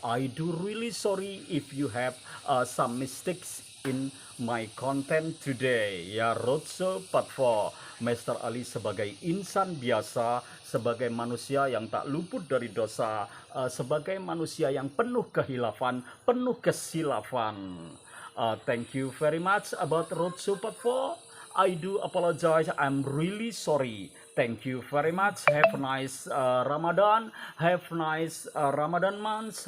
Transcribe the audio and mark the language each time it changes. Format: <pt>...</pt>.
<en>I do really sorry if you have some mistakes in my content today ya. Roadshow part 4.</en> <ms>Master Ali sebagai insan biasa, sebagai manusia yang tak luput dari dosa, sebagai manusia yang penuh kehilafan, penuh kesilafan.</ms> <en>Thank you very much about Roadshow Part 4. I do apologize. I'm really sorry. Thank you very much. Have a nice Ramadan. Have nice Ramadan months.</en>